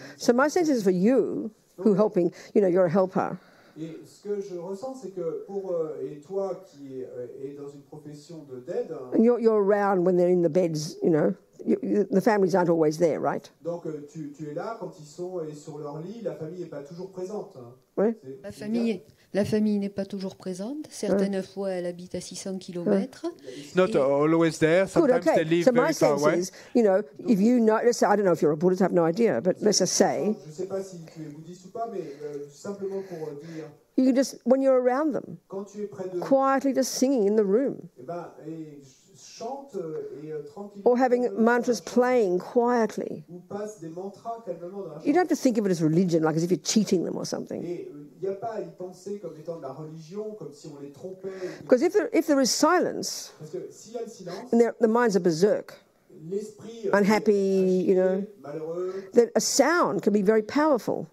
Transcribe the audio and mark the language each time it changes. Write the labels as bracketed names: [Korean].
[English] So my sense is for you, who helping, you're a helper. [French] Et ce que je ressens, c'est que et toi qui est dans une profession d'aide, [English] and you're around when they're in the beds, the families aren't always there, right? [French] Donc tu es là quand ils sont sur leur lit, la famille n'est pas toujours présente. Oui. La famille n'est pas toujours présente. Certaines fois, elle habite à 600 km. [English] It's not always there. Sometimes they live very far away. So my sense is, if you know, let's say, I don't know if you're a Buddhist, I have no idea, but let's just say, [French] je ne sais pas si tu es bouddhiste ou pas, mais simplement pour dire, [English] you can just, when you're around them, [French] quand tu es près d'eux, [English] quietly just singing in the room, [French] chante et tranquillement, [English] or having mantras playing quietly. [French] ou passe des mantras calmement dans la chambre. [English] You don't have to think of it as religion, like as if you're cheating them or something. [French] Et il n'y a pas à y penser comme étant de la religion, comme si on les trompait. [English] Because if there is silence, [French] Parce que s'il y a le silence, [English] and the minds are berserk. [French] l'esprit [English] unhappy, you know, [French] malheureux. [English] that a sound can be very powerful